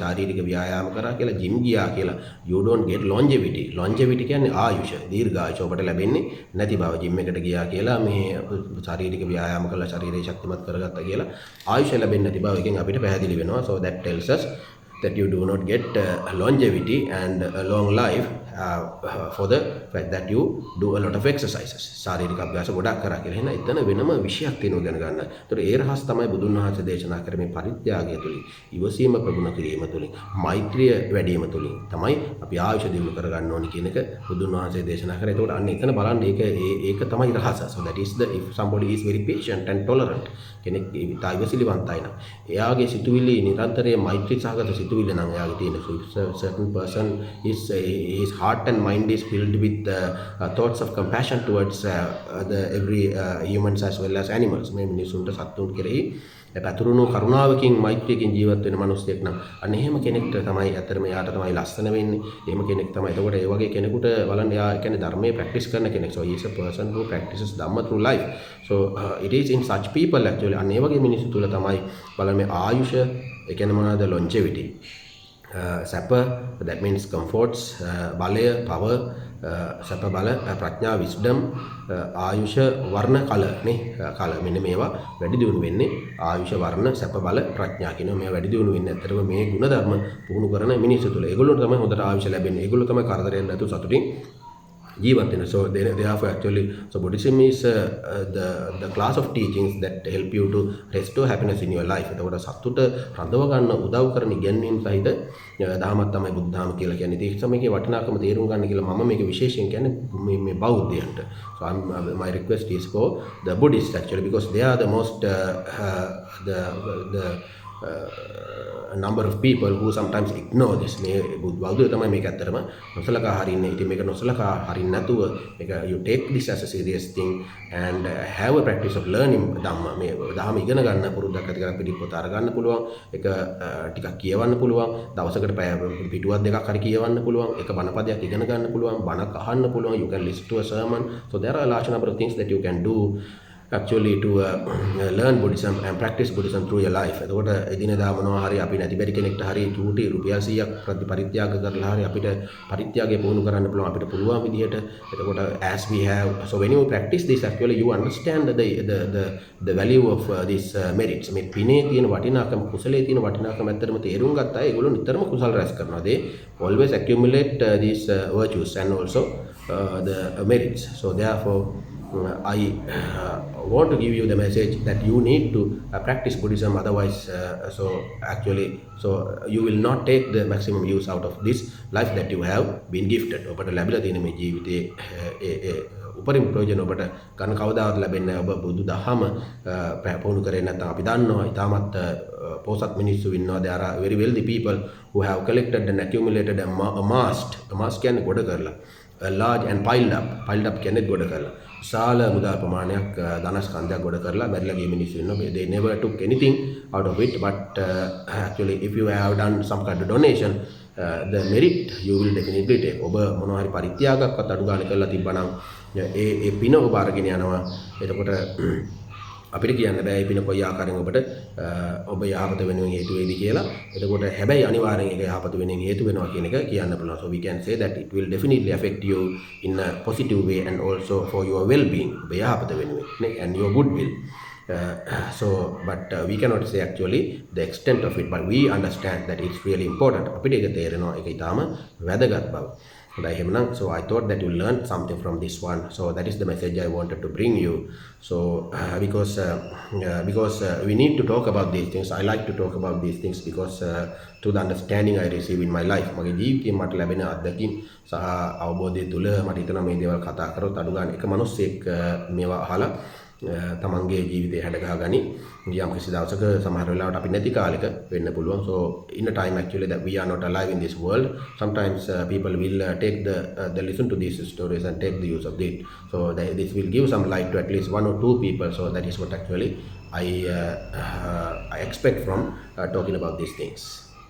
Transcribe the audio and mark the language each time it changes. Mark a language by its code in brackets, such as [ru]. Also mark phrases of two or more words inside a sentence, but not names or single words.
[si] ශාරීරික ව්‍යායාම කරා කියලා ජිම් ගියා කියලා [en] you don't get longevity [si] කියන්නේ ආයුෂ දීර්ඝායුෂ ඔබට ලැබෙන්නේ නැති බව ජිම් එකට ගියා කියලා මේ ශාරීරික ව්‍යායාම කරලා ශරීරය ශක්තිමත් කරගත්තා කියලා ආයුෂ ලැබෙන්නේ නැති බව එකෙන් අපිට පැහැදිලි වෙනවා [en] so that tells us that you do not get longevity and a long life for the fact that you do a lot of exercises. [si] ශාරීරික අභ්‍යාස ගොඩක් කරා කියලා. එහෙනම් එතන වෙනම විශයක් තියෙනවා දැන ගන්න. ඒතර ඒ රහස් තමයි බුදුන් වහන්සේ දේශනා කරේ මේ පරිත්‍යාගය තුලින්, ඉවසීම ප්‍රගුණ කිරීම තුලින්, මෛත්‍රිය වැඩි වීම තුලින් තමයි අපි ආයුෂ දිනු කර ගන්න ඕනි කියන එක බුදුන් වහන්සේ දේශනා කරා. ඒකට අන්න එතන බලන්න ඒක තමයි රහස. [en] So that is if somebody is very patient and tolerant [si] කෙනෙක් ඉවසිලිවන්තයි නම් එයාගේ සිතුවිලි නිරන්තරයෙන් මෛත්‍රී සහගත සිතුවිලි නම් එයාගේ තියෙන [en] certain person his heart and mind is filled with thoughts of compassion towards every humans as well as animals. [si] මේ මිනිසුන්ට සත්තුන් කෙරෙහි පැතුරුණු කරුණාවකින් මෛත්‍රියකින් ජීවත් වෙන මිනිස්සෙක් නම් අන්න එහෙම කෙනෙක්ට තමයි ඇත්තටම යාට තමයි ලස්සන වෙන්නේ. එහෙම කෙනෙක් තමයි. එතකොට ඒ වගේ කෙනෙකුට බලන්න යා කියන්නේ ධර්මයේ ප්‍රැක්ටිස් කරන කෙනෙක්. [en] So he is a person who practices dhamma through life. So it is in such people actually [si] අන්න ඒ වගේ මිනිස්සු තුල තමයි බලන්න මේ ආයුෂ ඒ කියන්නේ මොනවාද longevity. සැප [en] that means comforts [si] බලය power සැප බල ප්‍රඥා wisdom ආයුෂ වර්ණ කල නේ කල මෙන්න මේවා වැඩි දියුණු වෙන්නේ ආයුෂ වර්ණ සැප බල ප්‍රඥා කියන මේවා වැඩි දියුණු වෙන්නේ ඇත්තටම මේ ගුණ ධර්ම පුහුණු කරන මිනිස්සු තුළ ඒගොල්ලොන්ට තමයි හොඳට ආයුෂ ලැබෙන්නේ ඒගොල්ලෝ තමයි කරදරයක් නැතුව සතුටින් ජීවත් වෙන. [en] So therefore actually so Buddhism is the class of teachings that help you to restore happiness in your life. [si] එතකොට සතුට රඳව ගන්න උදව් කරන ඉගැන්වීම් සහිත දහමක් තමයි බුද්ධ ධර්ම කියලා කියන්නේ. ඒක තමයි වටිනාකම තේරුම් ගන්න කියලා මම මේක විශේෂයෙන් කියන්නේ මේ බෞද්ධයන්ට. [en] So my request is for the Buddhists actually because they are the most the number of people who sometimes ignore this. [si] මේ බෞද්ධයෝ තමයි මේක ඇත්තටම නොසලකා හරින්නේ. ඉතින් මේක නොසලකා හරින්න නැතුව මේක [en] you take this as a serious thing and have a practice of learning ධම්ම. [si] මේ ධර්ම ඉගෙන ගන්න පුරුද්දක් ඇති කරලා පිටිපොත අරගන්න පුළුවන්. ඒක ටිකක් කියවන්න පුළුවන්. දවසකට පැය පිටුවක් දෙකක් හරි කියවන්න පුළුවන්. ඒක බණපදයක් ඉගෙන ගන්න පුළුවන්. බණක් අහන්න පුළුවන්. [en] You can listen to a sermon. So there are a large number of things that you can do actually to learn Buddhism and practice Buddhism through your life. [si] එතකොට එදිනෙදා මොනවා හරි අපි නැති බැරි කෙනෙක්ට හරි චූටි රුපියල් 100ක් පරිත්‍යාග කරලා හරි අපිට පරිත්‍යාගය පුහුණු කරන්න පුළුවන් අපිට පුළුවන් විදිහට. [en] එතකොට as we have so when you practice this actually you understand the value of this merits. [si] මේ පිනේ තියෙන වටිනාකම කුසලයේ තියෙන වටිනාකම ඇත්තටම තේරුම් ගත්තා. ඒගොල්ලෝ නිතරම කුසල රැස් කරනවා. [en] They always accumulate these virtues and also the merits. So therefore I want to give you the message that you need to practice Buddhism, otherwise so you will not take the maximum use out of this life that you have been gifted. [si] ඔබට ලැබිලා තියෙන මේ ජීවිතයේ උපරිම ප්‍රයෝජන ඔබට ගන්න කවදාවත් ලැබෙන්නේ නැහැ. ඔබ බුදු දහම පුහුණු කරේ නැත්නම් අපි දන්නවා ඉතාමත් පොසත් මිනිස්සු ඉන්නවා. [en] There are very wealthy people who have collected and accumulated and amassed [si] කියන්නේ ගොඩ කරලා [en] a large and piled up [si] කියන්නේ ගොඩ කරලා විශාල මුදල් ප්‍රමාණයක් ධනස්කන්ධයක් ගොඩ කරලා මැරිලා ගිය මිනිස්සු ඉන්නවා. [en] They never took anything out of it, but actually if you have done some kind of donation, the merit you will definitely take. [si] ඔබ මොනවා හරි පරිත්‍යාගයක්වත් අඩු ගන්න කරලා තිබ්බනම් ඒ පින ඔබ අරගෙන යනවා. එතකොට අපිට කියන්න බෑ මේ පින කොයි ආකාරයෙන් ඔබට ඔබ යහපත වෙනුවෙන් හේතු වේවි කියලා. එතකොට හැබැයි අනිවාර්යෙන් ඒක යහපත වෙනුවෙන් හේතු වෙනවා කියන එක කියන්න පුළුවන්. [en] So we can say that it will definitely affect you in a positive way and also for your well-being. [si] ඔබ යහපත වෙනුවෙන් නේ [en] and your goodwill. But we cannot say actually the extent of it, but we understand that it's really important. [si] අපිට ඒක තේරෙනවා ඒක ඊටාම වැදගත් බව. [en] So I thought that you learned something from this one. So that is the message I wanted to bring you. So because we need to talk about these things. I like to talk about these things because to the understanding I receive in my life. [si] මගේ ජීවිතේ මට ලැබෙන අත්දැකීම් සහ අවබෝධය තුළ මට හිතෙනවා මේ දේවල් කතා කරොත් අඩු ගන්න එක මිනිස්සෙක් මේවා අහලා තමන්ගේ ජීවිතේ හැඩගහ ගනි. යම් කිසි දවසක සමහර වෙලාවට අපි නැති කාලෙක වෙන්න පුළුවන්. [en] So in a time actually that we are not alive in this world, sometimes people will take the listen to these stories and take the use of it. So this will give some light to at least one or two people. So that is what actually I expect from talking about these things.